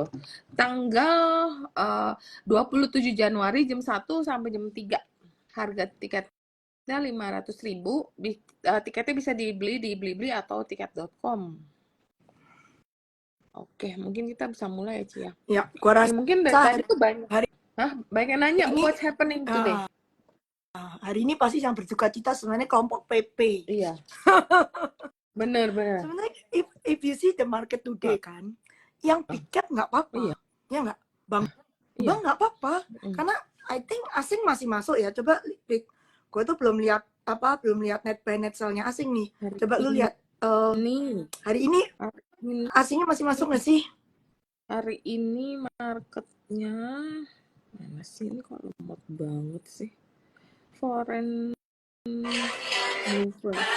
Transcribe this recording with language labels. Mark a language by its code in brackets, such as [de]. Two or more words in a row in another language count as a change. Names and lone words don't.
[id] Tanggal 27 Januari jam 1 sampai jam 3. Harga tiketnya 500.000. Tiketnya bisa dibeli di Blibli atau tiket.com. Oke, mungkin kita bisa mulai ya, Ci ya. Ya, gua rasa mungkin dari tadi tuh banyak. Banyak yang nanya ini, [en] what's happening today. [id] Hari ini pasti yang berduka cita sebenarnya kelompok PP. Iya. Bener. Sebenarnya [en] if you see the market today [id] kan, yang piket nggak apa-apa. Iya. Ya nggak? Bang nggak apa-apa. Karena [en] I think [id] asing masih masuk ya. Coba gue tuh belum lihat [en] net buy net sell-nya [id] asing nih. Coba lu lihat hari ini asingnya masih masuk nggak sih? Hari ini marketnya mana sih, ini kok lemot banget sih. [en] Foreign mover.